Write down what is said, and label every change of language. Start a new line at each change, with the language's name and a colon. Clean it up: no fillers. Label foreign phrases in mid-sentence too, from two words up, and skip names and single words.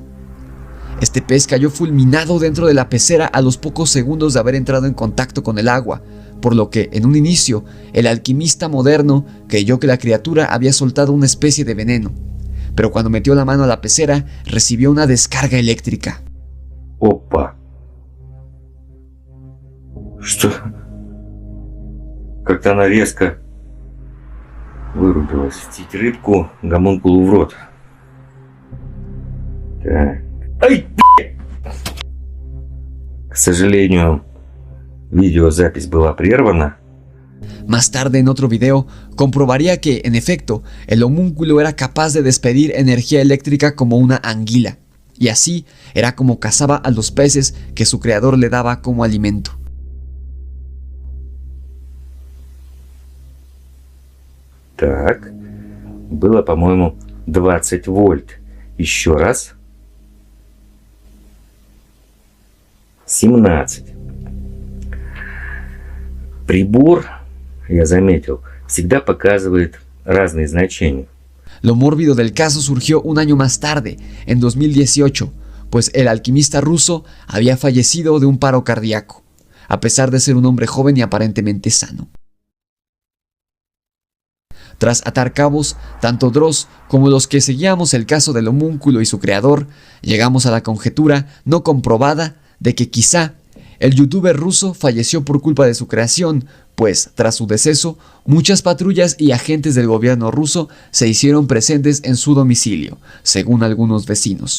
Spanish: Este pez cayó fulminado dentro de la pecera a los pocos segundos de haber entrado en contacto con el agua, por lo que, en un inicio, el alquimista moderno creyó que la criatura había soltado una especie de veneno, pero cuando metió la mano a la pecera, recibió una descarga eléctrica.
Russian: Опа! Что? Как-то она резко Вырубилась. Втить рыбку гомункулу в рот. Так. Ай, блядь! К сожалению, видеозапись была прервана.
Spanish: Más tarde, en otro video, comprobaría que, en efecto, el homúnculo era capaz de despedir energía eléctrica como una anguila, y así era como cazaba a los peces que su creador le daba como alimento.
Russian: Так, было, по-моему, 20 вольт. Еще раз. 17. Прибор, я заметил, всегда показывает разные значения.
Spanish: Lo mórbido del caso surgió un año más tarde, en 2018, pues el alquimista ruso había fallecido de un paro cardíaco, a pesar de ser un hombre joven y aparentemente sano. Tras atar cabos, tanto Dross como los que seguíamos el caso del homúnculo y su creador, llegamos a la conjetura no comprobada de que quizá el youtuber ruso falleció por culpa de su creación, pues tras su deceso, muchas patrullas y agentes del gobierno ruso se hicieron presentes en su domicilio, según algunos vecinos.